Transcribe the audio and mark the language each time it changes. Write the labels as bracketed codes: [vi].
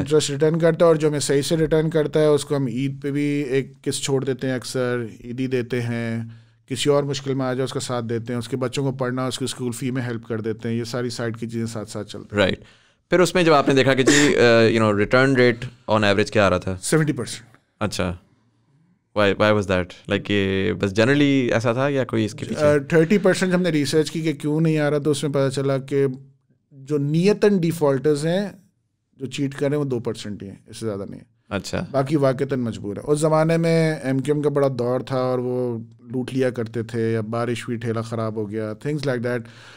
[ur] Interest return کرتا ہے, اور جو ہمیں صحیح سے ریٹرن کرتا ہے اس کو ہم عید پہ بھی ایک قسط چھوڑ دیتے ہیں, اکثر عیدی دیتے ہیں. کسی اور مشکل میں آ جائے اس کا ساتھ دیتے ہیں, اس کے بچوں کو پڑھنا اس کی اسکول فی میں ہیلپ کر دیتے ہیں. یہ ساری سائڈ کی چیزیں ساتھ ساتھ چلتی ہیں. رائٹ. پھر اس میں جب آپ نے دیکھا کہ جی ریٹرن ریٹ آن ایوریج کیا آ رہا تھا؟ 70%. [en] اچھا, Why was that? [ur] Like یہ بس جنرلی ایسا تھا یا کوئی اس کے پیچھے؟ 30% ہم نے ریسرچ کی کہ کیوں نہیں آ رہا, تو اس میں پتہ چلا کہ جو نیتاً ڈیفالٹرز ہیں جو چیٹ کر رہے ہیں وہ 2% ہی ہیں, اس سے زیادہ نہیں ہے. اچھا, باقی واقعتاً مجبور ہے. اس زمانے میں MQM کا بڑا دور تھا اور وہ لوٹ لیا کرتے تھے, یا بارش ہوئی ٹھیلا خراب ہو گیا, [en] Things like that.